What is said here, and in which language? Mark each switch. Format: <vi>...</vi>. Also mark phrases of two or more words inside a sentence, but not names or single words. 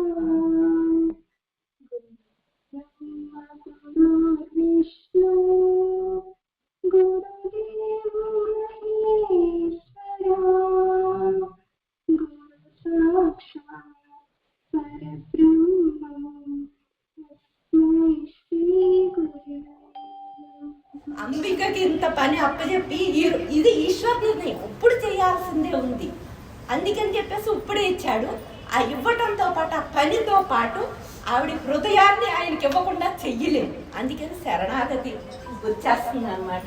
<sa>ब्रह्म गुरुर्विष्णु गुरुदेव महेश्वरा गुरु साक्षात् परब्रह्म तस्मै श्री गुरवे।</sa> <te>అంబికకి ఇంత పని అప్పచెప్పి ఇది ఈశ్వర నిర్ణయం, ఇప్పుడు చేయాల్సిందే ఉంది. అందుకని చెప్పేసి ఇప్పుడే ఇచ్చాడు. ఆ ఇవ్వటంతో పాటు ఆ పనితో పాటు ఆవిడ హృదయాన్ని ఆయనకి ఇవ్వకుండా చెయ్యలేదు. అందుకని శరణాగతి వచ్చేస్తుంది అనమాట.</te>